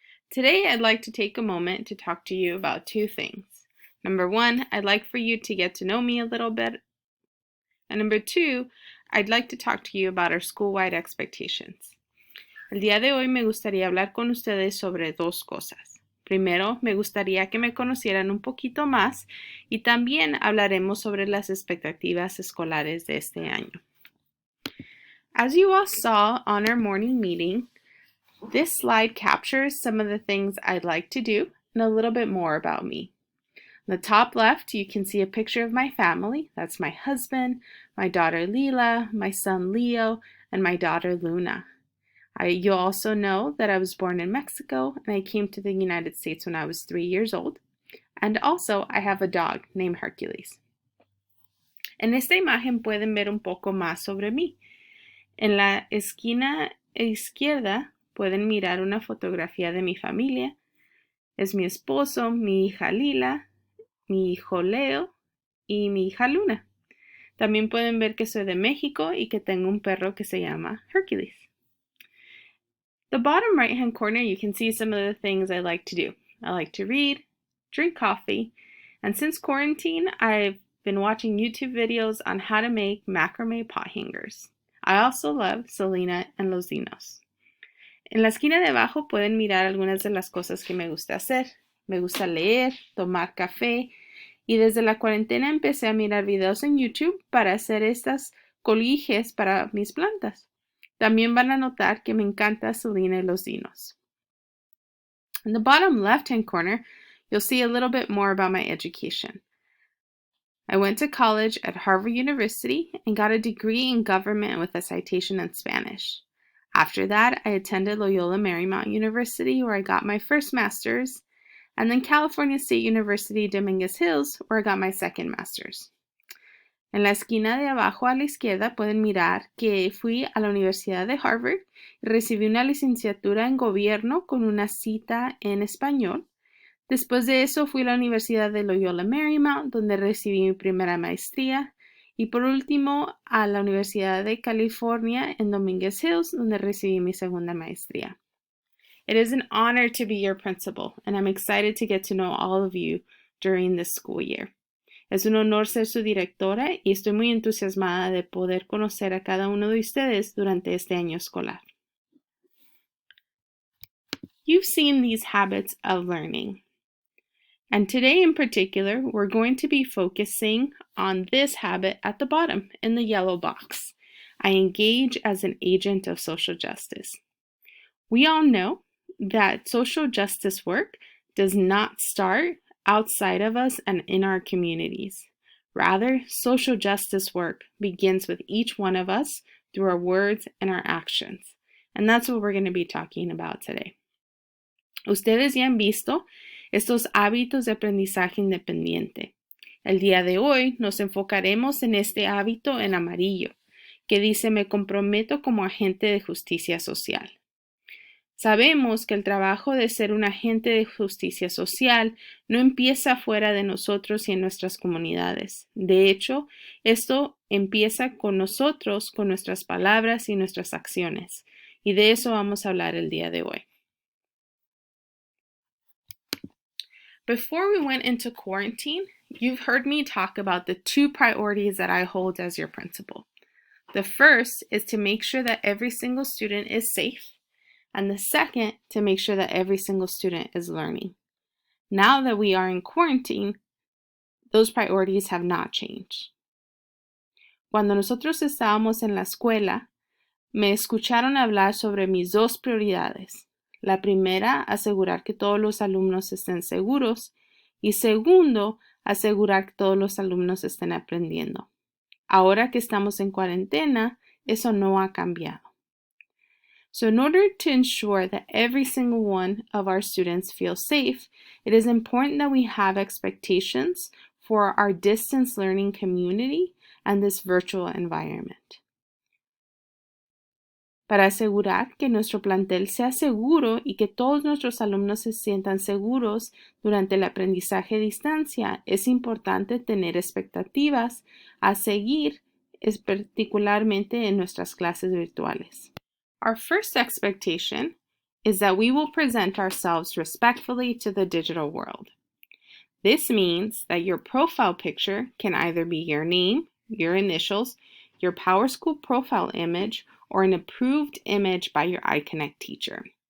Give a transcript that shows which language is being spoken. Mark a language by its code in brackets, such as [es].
[en] Today, I'd like to take a moment to talk to you about two things. Number one, I'd like for you to get to know me a little bit. And number two, I'd like to talk to you about our school-wide expectations. [es] El día de hoy me gustaría hablar con ustedes sobre dos cosas. Primero, me gustaría que me conocieran un poquito más y también hablaremos sobre las expectativas escolares de este año. [en] As you all saw on our morning meeting, this slide captures some of the things I'd like to do and a little bit more about me. On the top left, you can see a picture of my family. That's my husband, my daughter Lila, my son Leo, and my daughter Luna. You also know that I was born in Mexico and I came to the United States when I was 3 years old. And also, I have a dog named Hercules. [es] En esta imagen pueden ver un poco más sobre mí. En la esquina izquierda pueden mirar una fotografía de mi familia. Es mi esposo, mi hija Lila, mi hijo Leo y mi hija Luna. También pueden ver que soy de México y que tengo un perro que se llama Hercules. [en] The bottom right-hand corner, you can see some of the things I like to do. I like to read, drink coffee, and since quarantine, I've been watching YouTube videos on how to make macrame pot hangers. I also love Selena and Los Dinos. [es] En la esquina de abajo pueden mirar algunas de las cosas que me gusta hacer. Me gusta leer, tomar café, y desde la cuarentena empecé a mirar videos en YouTube para hacer estas coliges para mis plantas. También van a notar que me encanta Selena y Los Dinos. [en] In the bottom left-hand corner, you'll see a little bit more about my education. I went to college at Harvard University and got a degree in government with a citation in Spanish. After that, I attended Loyola Marymount University, where I got my first master's, and then California State University, Dominguez Hills, where I got my second master's. [es] En la esquina de abajo a la izquierda pueden mirar que fui a la Universidad de Harvard y recibí una licenciatura en gobierno con una cita en español. Después de eso fui a la Universidad de Loyola Marymount, donde recibí mi primera maestría. Y por último, a la Universidad de California en Dominguez Hills, donde recibí mi segunda maestría. [en] It is an honor to be your principal, and I'm excited to get to know all of you during this school year. [es] Es un honor ser su directora y estoy muy entusiasmada de poder conocer a cada uno de ustedes durante este año escolar. [en] You've seen these habits of learning. And today in particular, we're going to be focusing on this habit at the bottom in the yellow box. I engage as an agent of social justice. We all know that social justice work does not start outside of us and in our communities. Rather, social justice work begins with each one of us through our words and our actions. And that's what we're going to be talking about today. [es] Ustedes ya han visto estos hábitos de aprendizaje independiente. El día de hoy nos enfocaremos en este hábito en amarillo, que dice me comprometo como agente de justicia social. Sabemos que el trabajo de ser un agente de justicia social no empieza fuera de nosotros y en nuestras comunidades. De hecho, esto empieza con nosotros, con nuestras palabras y nuestras acciones. Y de eso vamos a hablar el día de hoy. [en] Before we went into quarantine, you've heard me talk about the two priorities that I hold as your principal. The first is to make sure that every single student is safe. And the second, to make sure that every single student is learning. Now that we are in quarantine, those priorities have not changed. [es] Cuando nosotros estábamos en la escuela, me escucharon hablar sobre mis dos prioridades. La primera, asegurar que todos los alumnos estén seguros. Y segundo, asegurar que todos los alumnos estén aprendiendo. Ahora que estamos en cuarentena, eso no ha cambiado. [en] So in order to ensure that every single one of our students feel safe, it is important that we have expectations for our distance learning community and this virtual environment. [es] Para asegurar que nuestro plantel sea seguro y que todos nuestros alumnos se sientan seguros durante el aprendizaje a distancia, es importante tener expectativas a seguir, particularmente en nuestras clases virtuales. [en] Our first expectation is that we will present ourselves respectfully to the digital world. This means that your profile picture can either be your name, your initials, your PowerSchool profile image, or an approved image by your iConnect teacher.